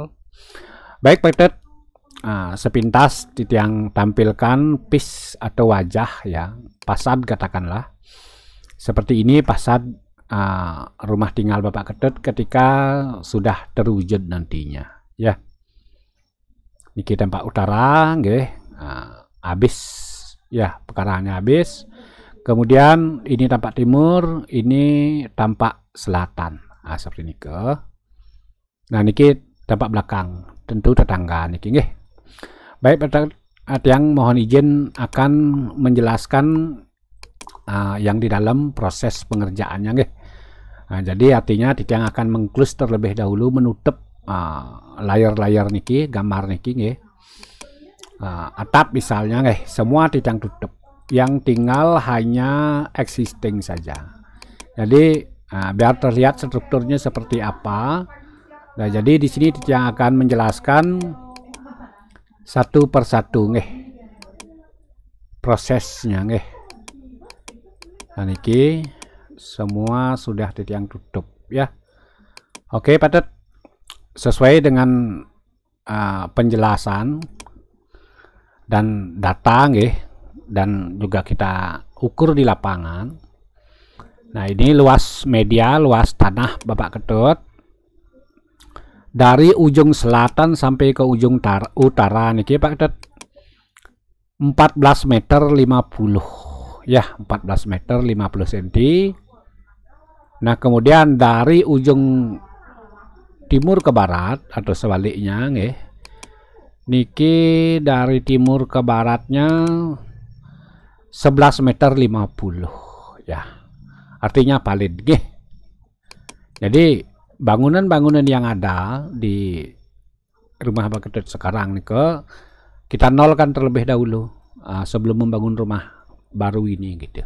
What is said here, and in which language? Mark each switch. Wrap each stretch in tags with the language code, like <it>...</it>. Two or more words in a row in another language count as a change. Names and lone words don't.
<id>Baik, Pak Ketut, sepintas Titiang tampilkan pis atau wajah, ya, fasad katakanlah. Seperti ini fasad rumah tinggal Bapak Ketut ketika sudah terwujud nantinya, ya. Niki tempat utara, nggih. Habis, ya, pekaraannya habis. Kemudian ini tampak timur, ini tampak selatan. Seperti ini ke. Nah, niki tampak belakang, tentu tetangga</id> <ban>niki, nggih.</ban> <id>Baik, Titiang mohon izin akan menjelaskan yang di dalam proses pengerjaannya, nggih. Nah, jadi artinya Titiang akan mengklus terlebih dahulu, menutup layar-layar niki, gambar</id> <ban>niki, nggih.</ban> <id>Atap misalnya, nggih, semua Titiang tutup. Yang tinggal hanya existing saja. Jadi biar terlihat strukturnya seperti apa. Nah, jadi di sini Titiang akan menjelaskan satu persatu, nggih, prosesnya, nggih. Nah, niki semua sudah Titiang tutup, ya. Oke, Pak Ketut, sesuai dengan penjelasan dan data, nggih, dan juga kita ukur di lapangan. Nah, ini luas media, luas tanah Bapak Ketut. Dari ujung selatan sampai ke ujung utara niki Pak Ketut 14 meter 50, ya, 14 meter 50 cm. Nah, kemudian dari ujung timur ke barat atau sebaliknya,</id> <ban>nggih, niki</ban> <id>dari timur ke baratnya 11 meter 50, ya, artinya paling, nggih. Jadi bangunan-bangunan yang ada di rumah Bapak Ketut sekarang nih kita nolkan terlebih dahulu sebelum membangun rumah baru ini, gitu.</id>